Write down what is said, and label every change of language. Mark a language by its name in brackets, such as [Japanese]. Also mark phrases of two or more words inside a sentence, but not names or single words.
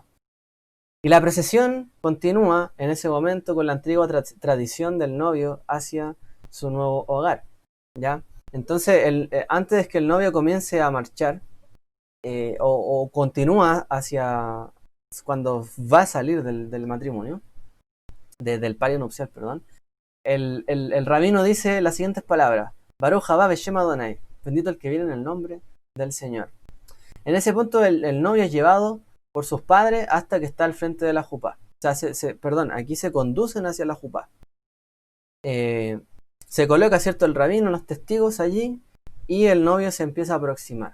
[Spanish] Y la procesión continúa en ese momento con la antigua tradición del novio hacia su nuevo hogar, ¿ya? Entonces, antes de que el novio comience a marchar, o continúa hacia cuando va a salir del matrimonio, del palio nupcial, perdón, el rabino dice las siguientes palabras: [Hebrew] ברוך הבא בשם אדוני, [Spanish] bendito el que viene en el nombre del Señor. En ese punto el novio es llevado por sus padres hasta que está al frente de la jupá. O sea, aquí se conducen hacia la jupá. Se coloca, ¿cierto?, el rabino, los testigos allí, y el novio se empieza a aproximar.